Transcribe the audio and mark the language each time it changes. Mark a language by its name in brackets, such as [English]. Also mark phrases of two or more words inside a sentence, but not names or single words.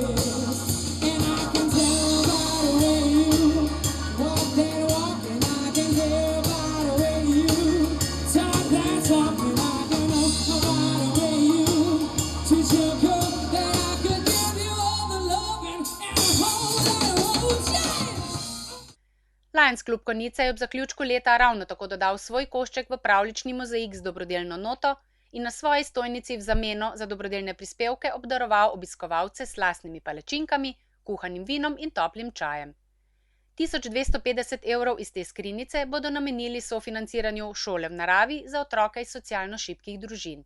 [English] And I can tell by the way you walk that walk, and I can hear by the way you talk that talk, and I can know by the way you. [Slovenian] Lions klub Konjica je ob zaključku leta ravno tako dodal svoj košček v pravljični mozaik z dobrodelno noto in na svoji stojnici v zameno za dobrodelne prispevke obdaroval obiskovalce s slastnimi palačinkami, kuhanim vinom in toplim čajem. 1250 evrov iz te skrinjice bodo namenili sofinanciranju šole v naravi za otroke iz socialno šibkih družin.